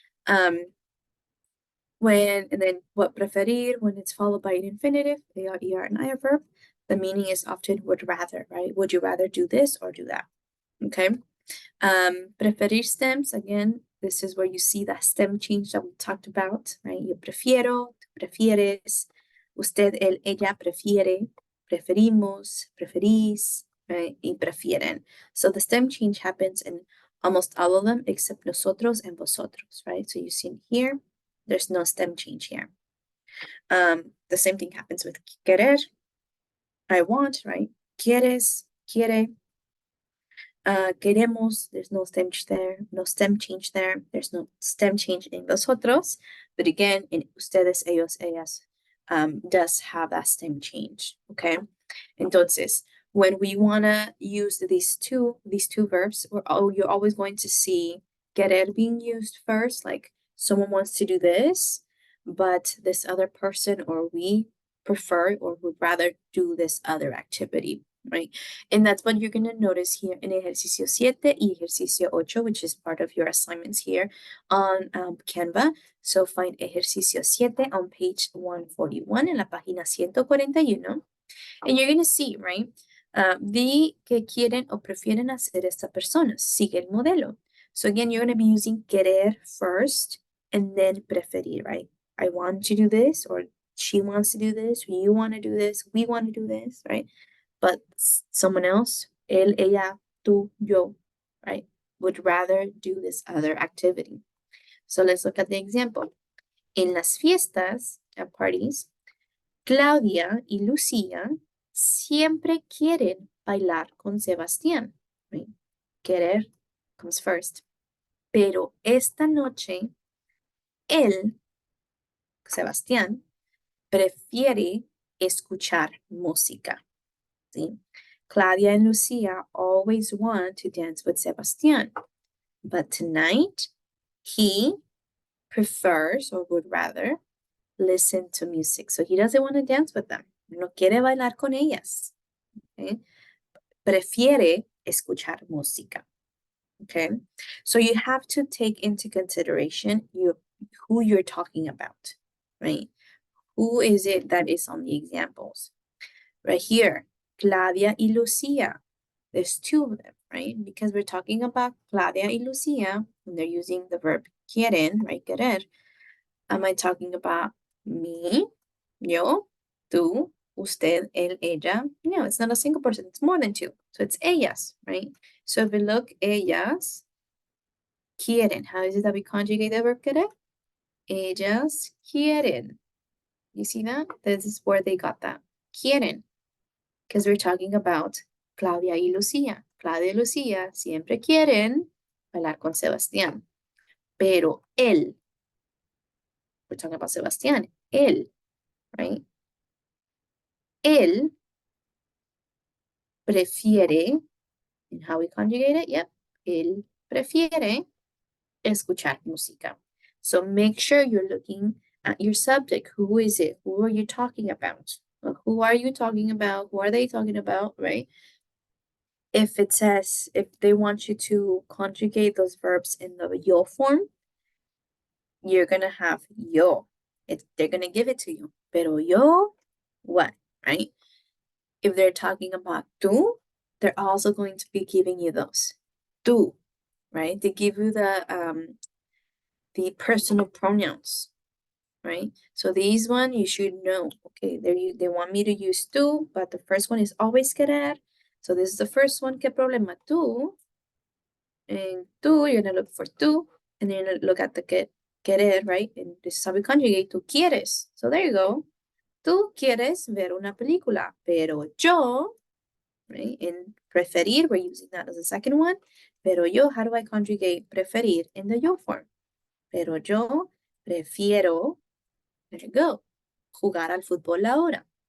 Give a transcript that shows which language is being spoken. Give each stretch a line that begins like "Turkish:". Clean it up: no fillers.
English: And then what preferir, when it's followed by an infinitive, AR, ER, and IR verb, the meaning is often would rather, right? Would you rather do this or do that? Okay. Preferir stems, again, this is where you see that stem change that we talked about, right?
Spanish: Yo prefiero, tú prefieres, usted, él, ella prefiere, preferimos, preferís, right? Y prefieren.
English: So the stem change happens in almost all of them except nosotros and vosotros, right? So you see here, there's no stem change here. The same thing happens with querer, I want, right?
Spanish: Quieres, quiere. Queremos,
English: there's no stem change there, no stem change there. There's no stem change in vosotros, but again, in ustedes, ellos, ellas, does have that stem change, okay? Entonces, when we wanna use these two verbs, you're always going to see querer being used first, like someone wants to do this, but this other person or we prefer or would rather do this other activity. right? And that's what you're going to notice here in
Spanish: ejercicio 7 y ejercicio 8,
English: which is part of your assignments here on Canva. So find ejercicio 7 on page 141
Spanish: en la página 141.
English: And you're going to see, right?
Spanish: Di que quieren o prefieren hacer estas personas. Sigue el modelo.
English: So again, you're going to be using querer first and then preferir, right? I want to do this, or she wants to do this, or you want to do this, we want to do this, right? But someone else, él, ella, tú, yo, right, would rather do this other activity. So let's look at the example.
Spanish: En las fiestas,
English: at parties,
Spanish: Claudia y Lucía siempre quieren bailar con Sebastián. Right?
English: Querer comes first.
Spanish: Pero esta noche, él, Sebastián, prefiere escuchar música. ¿Sí?
English: Claudia and Lucia always want to dance with Sebastián. But tonight, he prefers or would rather listen to music. So he doesn't want to dance with them.
Spanish: No quiere bailar con ellas. Okay? Prefiere escuchar música.
English: Okay? So you have to take into consideration who you're talking about, right? Who is it that is on the examples? Right here, Claudia y Lucia. There's two of them, right? Because we're talking about Claudia y Lucia, and they're using the verb quieren, right? Querer. Am I talking about me, yo, tú, usted, él, ella? No, it's not a single person. It's more than two. So it's ellas, right? So if we look,
Spanish: ellas quieren.
English: How is it that we conjugate the verb querer?
Spanish: Ellas quieren.
English: You see that? This is where they got that. Quieren. Because we're talking about Claudia y Lucía.
Spanish: Claudia y Lucía siempre quieren bailar con Sebastián. Pero él,
English: we're talking about Sebastián, él, right?
Spanish: Él prefiere,
English: and how we conjugate it, yep,
Spanish: él prefiere escuchar música.
English: So make sure you're looking at your subject. Who is it? Who are you talking about? Who are you talking about? Who are they talking about, right? If it says, if they want you to conjugate those verbs in the yo form, you're going to have yo. They're going to give it to you.
Spanish: Pero yo,
English: what, right? If they're talking about tú, they're also going to be giving you those. Tú, right? They give you the personal pronouns, right? So these one you should know. Okay, they want me to use tú, but the first one is always querer. So this is the first one.
Spanish: ¿Qué problema?
English: Tú. And tú, you're gonna look for tú, and then you're gonna look at the querer, right? And this is how we conjugate.
Spanish: Tú quieres.
English: So there you go.
Spanish: Tú quieres ver una película, pero yo, right?
English: In preferir, we're using that as the second one. Pero yo, how do I conjugate preferir in the yo form?
Spanish: Pero yo prefiero,
English: there you go,
Spanish: jugar al fútbol ahora.